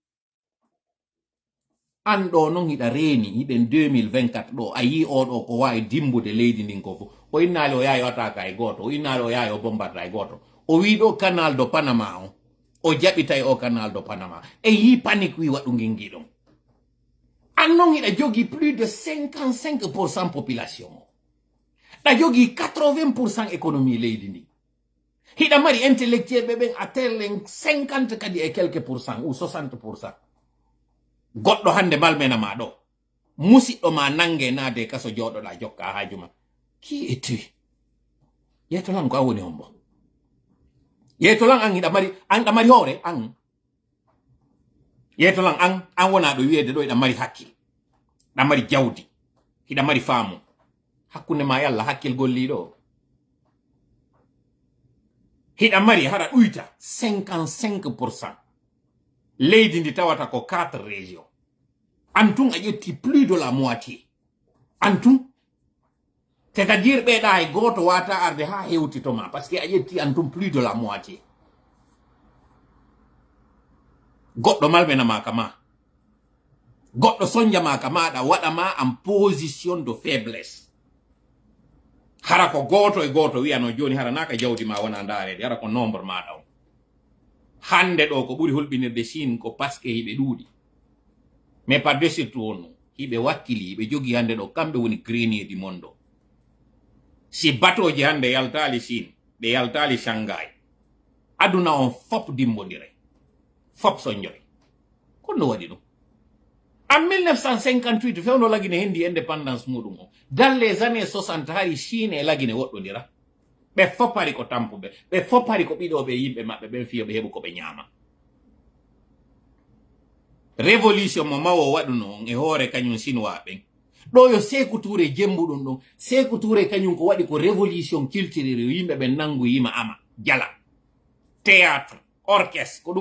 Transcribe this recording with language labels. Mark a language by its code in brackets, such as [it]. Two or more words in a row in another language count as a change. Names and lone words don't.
[ff] an ɗo non hiɗa reeni hiɗen 2024 ɗo a yi oɗo ko wawi dimbude leydi ndin ko fof o innali o yahi o ataka e goto o innali o yahi o bombarda e goto o wi ɗo canal de Panama o jaɓitay o canal de Panama e yi panique wi waɗu gingiɗon an non hiɗa jogi [fr] plus de 55% population [ff] ɗa jogi 80% économie leydi ndi hiɗa mari intellectuel ɓe ɓen a terlen 50 kadi e [fr] quelques pourcent ou 60%. [ff] Goɗɗo hande malmena ma ɗo musiɗɗo ma nangue naade kaso jooɗoɗa jokka haajuma [fr] qui es-tu [ff] yeytolan ko an woni on bo yeytolan an hiɗa mari hoore an yeytolan an wona ɗo wiyede ɗo hiɗa mari hakkil ɗa mari jawdi hiɗa mari faamu hakkunde ma e Allah hakkil golliɗo hiɗa mari hara ɗuyta 55%. leydi ndi tawata ko 4 régions antun a ƴetti [fr] plus de la moitié [ff] antun c'est-à-dire ɓeɗa hay goto wata arde ha hewtitoma [fr] par ce que [ff] a ƴetti antun [fr] plus de la moitié [ff] goɗɗo malmenama kama goɗɗo sonjama ka maɗa waɗama [fr] en position de faiblesse [ff] hara ko goto e goto wiyano joni hara naka jawdi ma wona darede hara ko nombre maɗa o hande ɗo ko ɓuri hulɓinirde Chine ko [fr] parce que [ff] hiɓe ɗuuɗi [fr] mais par dessus tout [ff] on ibe wakkili ibe jogi hande do kambe woni grenier di mondo si batoji hande yaltali Chine be yaltali Shanghai aduna on fop dimbodire fop so njoy kono wadi dum en 1958 fewno lagine hendi indépendance mudum o [fr] dans les années 60 [ff] hari Chine e lagine woddodira be fopari ko tampube be fopari ko bidobe yimbe mabbe ben fiyo be hebu ko be nyama révolution mo mawo waduno e hore kanyum sinwa ben do yo Sekou Touré jembudum do Sekou Touré kanyum ko wadi ko [fr] révolution culturelle [ff] yimbe be nangu yima ama jala [fr] théâtre orchestre [ff] ko dum